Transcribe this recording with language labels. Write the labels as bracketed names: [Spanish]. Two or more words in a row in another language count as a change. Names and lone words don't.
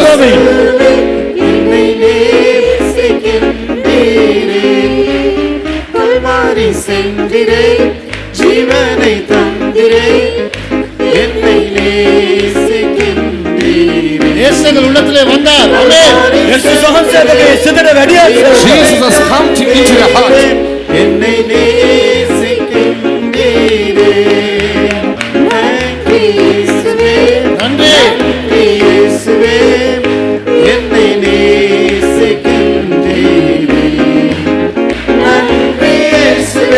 [Tamil] இயேசுவே. என்னை நேசிக்கின்றீரே. கல்வாரி சென்றிரே, ஜீவனை தந்திரே, என்னை நேசிக்கின்றீரே. இயேசுங்கள் உள்ளத்திலே வந்தார். ஆமென். [Sinhala] යේසුස් වහන්සේ අපගේ සිතට වැඩියා [English] Jesus has come into your heart. [Tamil] என்னை நேசிக்கின்றீரே. நன்றி இயேசுவே. நன்றி. நன்றி இயேசுவே. என்னை நேசிக்கின்றீரே. நன்றி இயேசுவே.